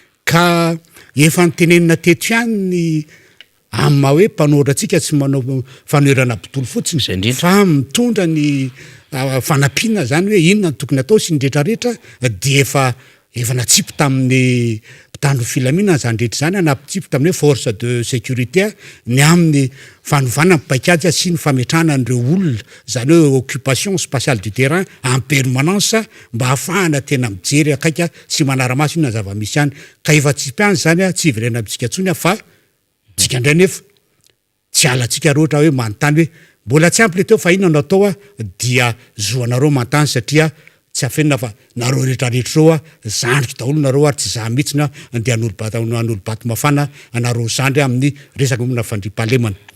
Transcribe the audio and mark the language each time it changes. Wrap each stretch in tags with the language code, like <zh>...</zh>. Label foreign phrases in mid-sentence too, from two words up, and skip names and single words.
<mg>ka efa nitenenina teto ihany ny amma hoe mpanohitra atsika tsy manao fanoherana botolo fotsiny fa mitondra ny fanampiana zany hoe inona ny tokony atao sy ny rehetrarehetra dia efa natsipy tamin'ny mpitandro filaminana zany rehetra zany natsipy tamin'ny hoe</mg> <fr>force de sécurité</fr> <mg>ny amin'ny fanovana mipaikady sy ny fametrahana an'ireo olona zany hoe</mg> <fr>occupation spatiale du terrain en permanence</fr> <mg>mba ahafahana tena mijery akaika sy manaramaso inona zava-misy any ka efa tsipy any zany tsy iverena amintsika tsony fa tsika indray nefa tsy alatsika roatra hoe manontany hoe mbola tsy ampy le teo fa inona natao dia zoanareo manontany satria tsy afenina fa nareo rehetrarehetra reo zandriko daholo nareo ary tsy za mihitsy andeha an'olo-bato mafana anareo zandry amin'ny resaka momna fandriam-pahalemana</mg>